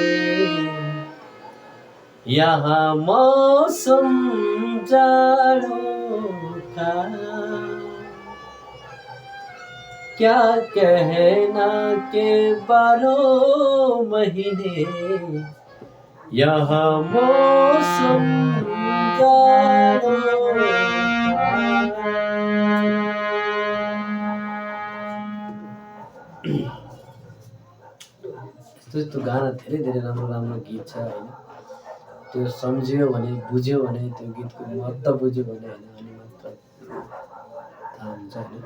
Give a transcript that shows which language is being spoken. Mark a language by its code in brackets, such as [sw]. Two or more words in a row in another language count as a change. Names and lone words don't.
[hi] यहाँ मौसम जाड़ों का, क्या कहना के 12 महीने यहाँ मौसम जाड़ों का। [ne] यस्तो गाना धेरै धेरै राम्रो राम्रो गीत छ होइन। त्यो सम्झियो भने बुझ्यो भने त्यो गीतको महत्त्व बुझ्यो भने होइन, अनि मात्र थाहा हुन्छ होइन।